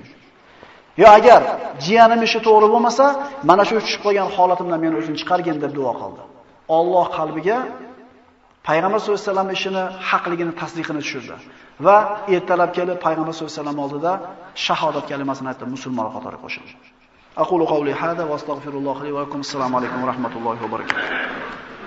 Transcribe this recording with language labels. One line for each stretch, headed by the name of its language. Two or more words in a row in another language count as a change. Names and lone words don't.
Uzbek: Yo agar jiyanim ishi to'g'ri bo'lmasa, mana shu tushib qolgan holatimdan meni o'zim chiqargin" deb duo qildi. Alloh qalbiga Payg'ambar
Arabic: صلى الله عليه وسلم
Uzbek: ishini haqligini tasdiqini tushirdi va ertalab kelib Payg'ambar
Arabic: صلى الله عليه وسلم
Uzbek: oldida shahodat kalimasini aytdi, musulmonlar qatoriga qo'shildi.
Arabic: أقول قولي هذا وأستغفر الله لي ولكم. السلام عليكم ورحمة الله وبركاته.